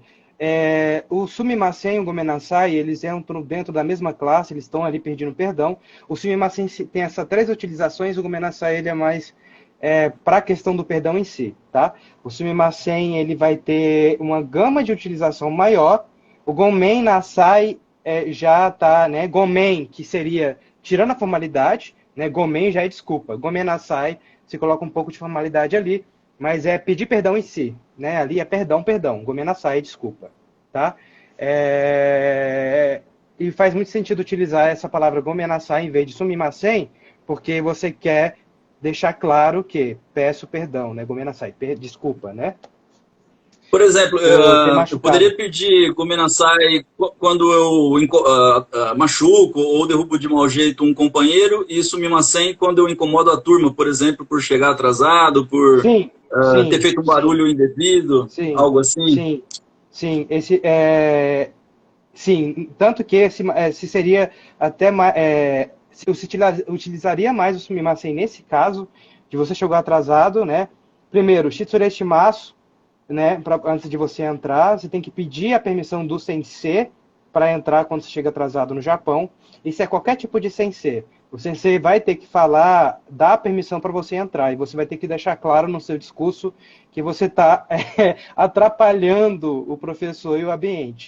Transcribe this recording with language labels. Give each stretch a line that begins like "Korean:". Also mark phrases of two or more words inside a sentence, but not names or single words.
Portuguese: O sumimasen e o gomenasai, eles entram dentro da mesma classe, eles estão ali pedindo perdão. O sumimasen tem essas 3 utilizações, o gomenasai ele é mais para a questão do perdão em si, tá? O sumimasen ele vai ter uma gama de utilização maior. O
Japanese: ごめんなさい
Portuguese: já tá, né? Gomen, que seria tirando a formalidade, né? Gomen já é desculpa.
Japanese: ごめんなさい,
Portuguese: se coloca um pouco de formalidade ali, mas é pedir perdão em si, né? Ali é perdão, perdão.
Japanese: ごめんなさい
Portuguese: é desculpa, tá? E faz muito sentido utilizar essa palavra
Japanese: ごめんなさい
Portuguese: em vez de sumimasen, porque você quer deixar claro que peço perdão, né? Gomenasai, desculpa, né? Por exemplo, eu poderia pedir gomenasai quando eu machuco ou derrubo de mau jeito um companheiro, e sumimasen quando eu incomodo a turma, por exemplo, por chegar atrasado, por ter feito um barulho indevido, algo assim? Sim. Sim, tanto que se seria até se utilizaria mais o sumimasen nesse caso, de você chegar atrasado, né? Primeiro,
Japanese: 失礼します,
Portuguese: né? Antes de você entrar, você tem que pedir a permissão do sensei para entrar quando você chega atrasado no Japão. Isso é qualquer tipo de sensei. O sensei vai ter que falar, dar permissão para você entrar, e você vai ter que deixar claro no seu discurso que você está atrapalhando o professor e o ambiente.